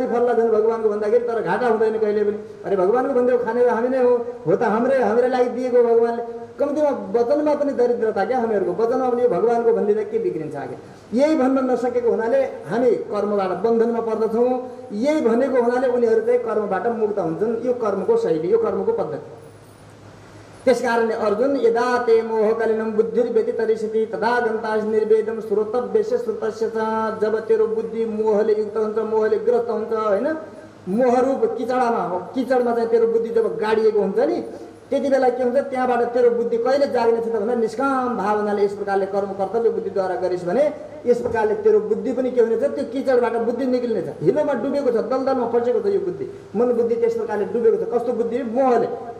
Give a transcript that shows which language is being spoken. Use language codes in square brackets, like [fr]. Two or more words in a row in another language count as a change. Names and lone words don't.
[ne] फल्ला झन् भगवानको भन्दाखेरि तर घाटा हुँदैन कहिले पनि अरे भगवानको भन्दै खाने हामी नै हो त हाम्रै लागि दिएको भगवानले कम्तीमा वचनमा पनि दरिद्रता क्या हामीहरूको वचनमा पनि भगवानको भन्दिँदा के बिग्रिन्छ आगे यही भन्न नसकेको हुनाले हामी कर्मबाट बन्धनमा पर्दछौँ यही भनेको हुनाले उनीहरू चाहिँ कर्मबाट मुक्त हुन्छन् यो कर्मको शैली यो कर्मको पद्धति त्यसकारणले अर्जुन यदा [sa] ते मोहकलिनं बुद्धिर्व्यतितरिष्यति तदा गन्तास निर्वेदम श्रोतव्यस्य श्रुतस्य च [ne] जब तेरो बुद्धि मोहले युक्त हुन्छ मोहले ग्रस्त हुन्छ हैन मोहरूप किचडमा चाहिँ तेरो बुद्धि जब गाडिएको हुन्छ नि त्यति बेला के हुन्छ त्यहाँबाट तेरो बुद्धि कहिले जाग्ने छ त भन्दा निष्काम भावनाले यस प्रकारले कर्म कर्तव्य बुद्धिद्वारा गरिस् भने यस प्रकारले तेरो बुद्धि पनि के हुनेछ त्यो किचडबाट बुद्धि निक्लिनेछ हिलोमा डुबेको छ दलदलमा फसेको छ यो बुद्धि मन बुद्धि त्यस प्रकारले डुबेको छ कस्तो बुद्धि मोहले